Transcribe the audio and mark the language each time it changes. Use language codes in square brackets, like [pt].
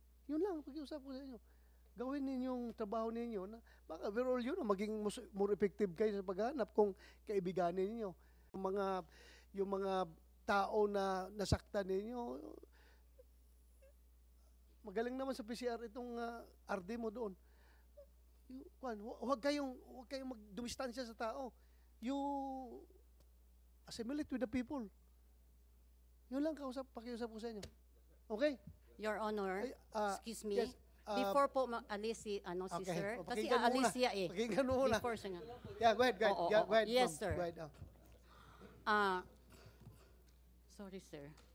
[tl] Yun lang, pag-iusap ko sa inyo. Gawin ninyong trabaho ninyo na baka overall yun, maging [en] more effective [tl] kayo sa paghahanap kung kaibiganin ninyo. Yung mga tao na nasaktan ninyo, magaling naman sa PCR itong RD mo doon. Huwag kayong magdumistansya sa tao. [en] You assimilate with the people. [tl] Yun lang pakiusap ko sa inyo. [en] Okay? Your Honor, excuse me. Yes, [tl] Before po alis si sir, kasi aalis siya eh. Pakinggan mo muna. Before siya nga. [en] Yeah, go ahead. Go ahead. Yes, sir. Go ahead. Sorry, sir.